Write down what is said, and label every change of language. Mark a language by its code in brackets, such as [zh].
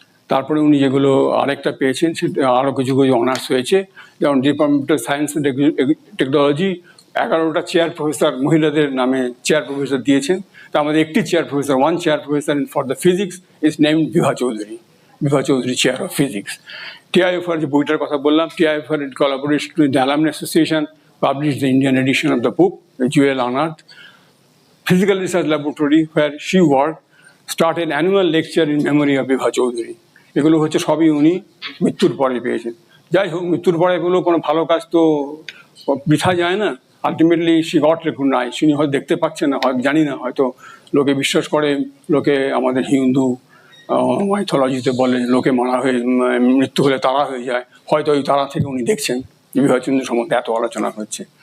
[bn] তারপরে উনি যেগুলো আরেকটা পেয়েছেন, সেটা আরও কিছু কিছু অনার্স হয়েছে, যেমন department of science technology 11টা chair professor মহিলাদের নামে চেয়ার প্রফেসর দিয়েছেন। তার মধ্যে একটি chair professor, [en] One chair professor for the physics is named Bibha Chowdhury, Bibha Chowdhury chair of physics. [bn] TIFR যে বইটার কথা বললাম, [en] TIFR in collaboration with the Alumni Association published the Indian edition of the book, Jewel Unearthed. Physical Research Laboratory, where she worked, started an annual lecture in memory of Bibha Chowdhury. [bn] এগুলো হচ্ছে সবই উনি মৃত্যুর পরে পেয়েছেন। যাই হোক, মৃত্যুর পরে এগুলো কোনো ভালো কাজ তো বৃথা যায় না। [en] Ultimately she got recognised. [bn] তিনি হয়তো দেখতে পাচ্ছেন না, হয়তো জানি না, হয়তো লোকে বিশ্বাস করে, লোকে আমাদের হিন্দু মাইথোলজিতে বলে লোকে মারা হয়ে মৃত্যু হলে তারা হয়ে যায়, হয়তো ওই তারা থেকে উনি দেখছেন বিভা চৌধুরী সম্বন্ধে এত আলোচনা হচ্ছে।